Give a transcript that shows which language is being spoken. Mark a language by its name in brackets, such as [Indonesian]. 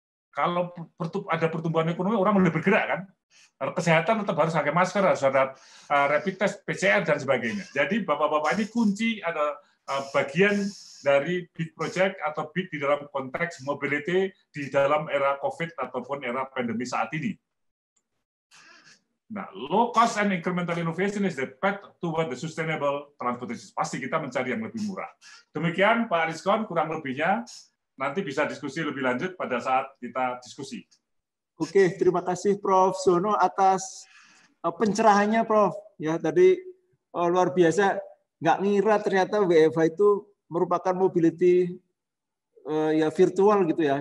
[Indonesian] Kalau ada pertumbuhan ekonomi orang boleh bergerak kan. Kesehatan tetap harus pakai masker, harus ada rapid test, PCR dan sebagainya. Jadi bapak-bapak ini kunci ada bagian dari [English] big project [Indonesian] atau big di dalam konteks mobility di dalam era COVID ataupun era pandemi saat ini. [English] Nah, low cost and incremental innovation is the path toward the sustainable transportation. [Indonesian] Pasti kita mencari yang lebih murah. Demikian Pak Rizkon, kurang lebihnya nanti bisa diskusi lebih lanjut pada saat kita diskusi. Oke, terima kasih Prof. Zono atas pencerahannya, Prof. Ya, tadi luar biasa. Nggak ngira ternyata WFH itu merupakan mobility ya virtual gitu ya.